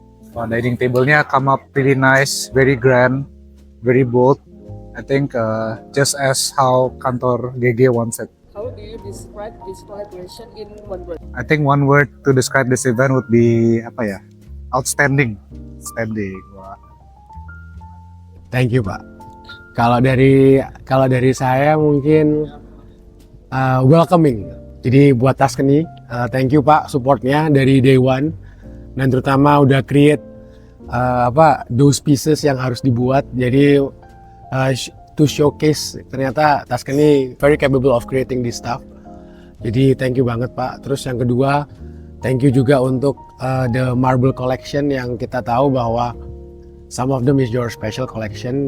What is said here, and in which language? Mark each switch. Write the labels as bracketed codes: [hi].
[en] Dining table-nya come up really nice, very grand, very bold. I think just as how kantor GG wants it. How do you describe this collaboration in one word? I think one word to describe this event would be [id] apa ya? [en] Outstanding. Outstanding. Wah. Thank you, Pak. [id] Kalau dari saya mungkin welcoming. Jadi buat Tuscany, [en] thank you [id] Pak supportnya dari [en] day one, [id] dan terutama udah [en] create those pieces [id] yang harus dibuat. Jadi [en] to showcase [id] ternyata [en] Tuscany very capable of creating this stuff. [id] Jadi thank you banget Pak. Terus yang kedua, [en] thank you [id] juga untuk [en] the marble collection [id] yang kita tahu bahwa [en] some of them is your special collection.